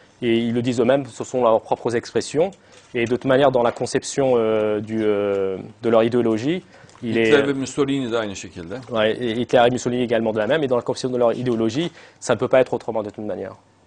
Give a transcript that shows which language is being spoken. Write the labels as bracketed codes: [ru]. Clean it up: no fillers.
[fr] Et ils le disent eux-mêmes, ce sont leurs propres expressions. Et de toute manière, dans la conception de leur idéologie, [tr] Hitler ve Mussolini de aynı şekilde. [fr] Ouais, et Hitler et Mussolini également de la même. Et dans la conception de leur idéologie, ça ne peut pas être autrement de toute manière.